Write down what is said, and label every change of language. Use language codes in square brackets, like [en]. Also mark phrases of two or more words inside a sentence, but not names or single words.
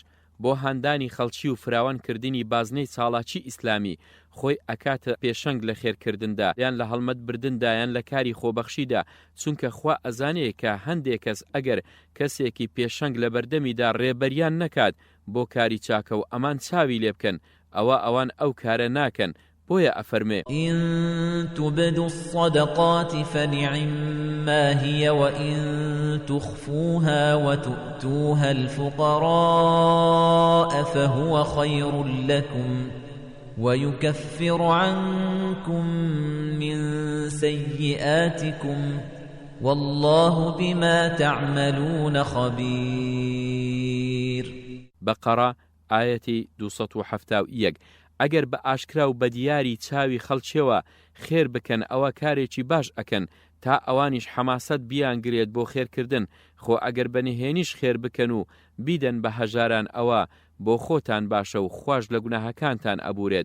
[ckb] بۆ هاندانی خەڵکی و فراوانکردنی بازنەی چاڵاکی ئیسلامی خۆی ئەکاتە پێشەنگ لە خێرکردندا یان لە هەڵمەت بردندا یان لە کاری خۆبەخشیدا، چونکە خوا ئەزانەیە کە هەندێک کەس ئەگەر کەسێکی پێشەنگ لە بەردەمیدا ڕێبەریان نەکات بۆ کاری چاکە و ئەمان چاوی لێ بکەن ئەوان ئەو کارە ناکەن. بۆیە ئەفەرمێ [ar] إن تبدوا الصدقات فنعما هي وإن تخفوها وتؤتوها الفقراء فهو خير لكم ويكفر عنكم من سيئاتكم والله بما تعملون خبير. بقرة آية 271. [ckb] ئەگەر بە ئاشکرا و بە دیاری چاوی خەڵکیەوە خێر بکەن ئەوە کارێکی باش ئەکەن تا ئەوانیش حەماسەت بیانگرێت بۆ خێرکردن، خۆ ئەگەر بەنهێنیش خێر بکەن و بیدەن بە هەژاران ئەوە بۆ خۆتان باشە و خوش لە گوناهەکانتان ئەبورێت.